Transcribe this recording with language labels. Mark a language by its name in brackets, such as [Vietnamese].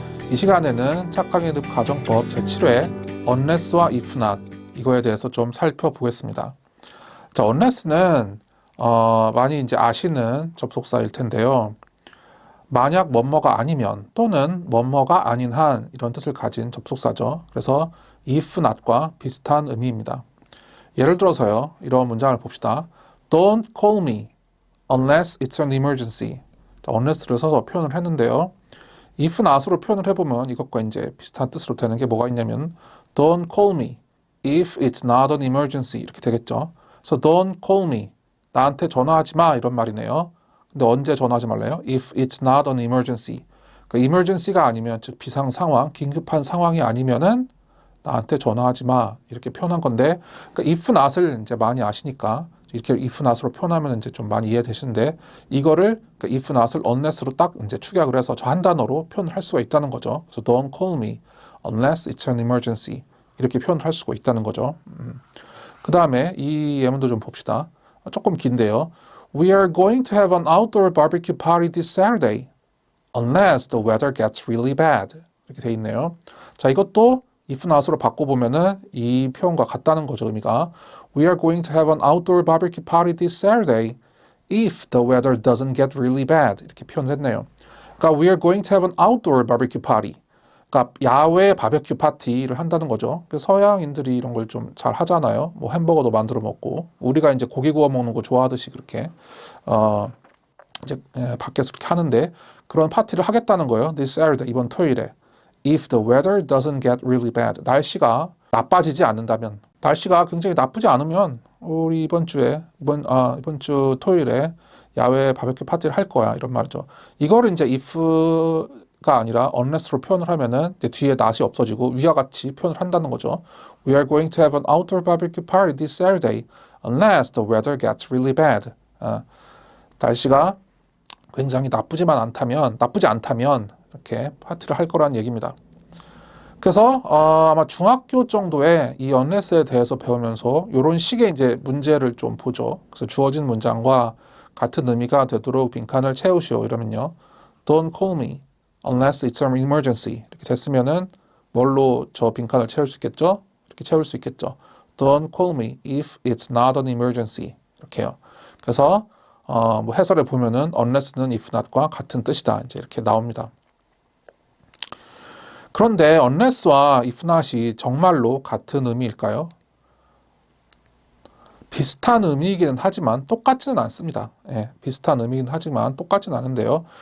[Korean] 이 시간에는 착각인습 가정법 제7회 unless와 if not 이거에 대해서 좀 살펴보겠습니다. 자, unless는 많이 이제 아시는 접속사일 텐데요. 만약 뭐뭐가 아니면 또는 뭐뭐가 아닌 한 이런 뜻을 가진 접속사죠. 그래서 if not과 비슷한 의미입니다. 예를 들어서요. 이런 문장을 봅시다. [English] Don't call me unless it's an emergency. [Korean] unless를 써서 표현을 했는데요. if not으로 표현을 해보면 이것과 이제 비슷한 뜻으로 되는 게 뭐가 있냐면 [English] Don't call me if it's not an emergency [Korean] 이렇게 되겠죠. 그래서 [English] don't call me [Korean] 나한테 전화하지 마 이런 말이네요. 근데 언제 전화하지 말래요? [English] If it's not an emergency. [Korean] 그러니까 emergency가 아니면 즉 비상 상황, 긴급한 상황이 아니면은 나한테 전화하지 마 이렇게 표현한 건데, 그러니까 if not을 이제 많이 아시니까 이렇게 if not으로 표현하면 이제 좀 많이 이해되시는데 이거를 그러니까 if not을 unless로 딱 이제 축약을 해서 저 한 단어로 표현을 할 수가 있다는 거죠. 그래서 [English] don't call me unless it's an emergency [Korean] 이렇게 표현을 할 수가 있다는 거죠. 그 다음에 이 예문도 좀 봅시다. 조금 긴데요. [English] We are going to have an outdoor barbecue party this Saturday, unless the weather gets really bad. [Korean] 이렇게 돼 있네요. 자, 이것도 if not으로 바꿔보면은 이 표현과 같다는 거죠, 의미가. [English] We are going to have an outdoor barbecue party this Saturday, if the weather doesn't get really bad. [Korean] 이렇게 표현을 했네요. 그러니까 [English] we are going to have an outdoor barbecue party. [Korean] 그러니까 야외 바베큐 파티를 한다는 거죠. 서양인들이 이런 걸 좀 잘 하잖아요. 뭐 햄버거도 만들어 먹고 우리가 이제 고기 구워 먹는 거 좋아하듯이 그렇게 이제 밖에서 그렇게 하는데 그런 파티를 하겠다는 거예요. [English] This Saturday [Korean] 이번 토요일에. [English] If the weather doesn't get really bad. [Korean] 날씨가 나빠지지 않는다면, 날씨가 굉장히 나쁘지 않으면 우리 이번 주 토요일에 야외 바베큐 파티를 할 거야 이런 말이죠. 이거를 이제 if가 아니라 unless로 표현을 하면은 이제 뒤에 not이 없어지고 위와 같이 표현을 한다는 거죠. [English] We are going to have an outdoor barbecue party this Saturday unless the weather gets really bad. [Korean] 날씨가 굉장히 나쁘지 않다면 이렇게 파티를 할 거라는 얘기입니다. 그래서 아마 중학교 정도에 이 unless에 대해서 배우면서 이런 식의 이제 문제를 좀 보죠. 그래서 주어진 문장과 같은 의미가 되도록 빈칸을 채우시오 이러면요. [English] Don't call me unless it's an emergency. [Korean] 이렇게 됐으면은 뭘로 저 빈칸을 채울 수 있겠죠? 이렇게 채울 수 있겠죠. [English] Don't call me if it's not an emergency. [Korean] 이렇게요. 그래서 뭐 해설에 보면은 unless는 if not과 같은 뜻이다. 이제 이렇게 나옵니다. 그런데 unless와 if not이 정말로 같은 의미일까요? 비슷한 의미이기는 하지만 똑같지는 않습니다. 예, 비슷한 의미이긴 하지만 똑같지는 않은데요.